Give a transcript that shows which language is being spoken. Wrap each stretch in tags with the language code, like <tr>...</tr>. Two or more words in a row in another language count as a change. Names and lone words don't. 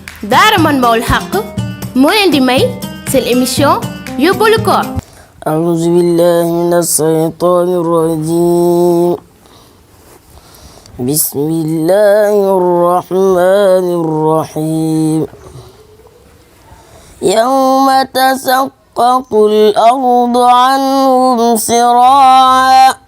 <wo>daara Manbahoul Haqqi moo leen di may seen émission yóbbalu koor.</wo> <ar>أعوذ بالله من الشيطان الرجيم بسم الله الرحمن الرحيم يوم تشقق الأرض عنهم سراعا</ar>